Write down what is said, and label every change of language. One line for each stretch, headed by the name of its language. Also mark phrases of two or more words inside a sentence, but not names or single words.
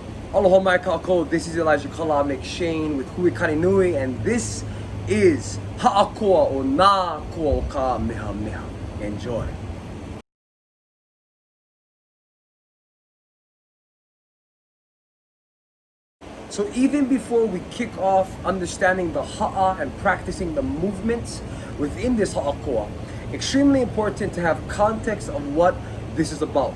Hawaiian: Aloha mai kākou,
English: this is Elijah Kala McShane with Hui Nui, and this is Ha'akoa o Nā Koa o Kamehameha. Enjoy. So even before we kick off understanding the ha'a and practicing the movements within this ha'akoa, extremely important to have context of what this is about.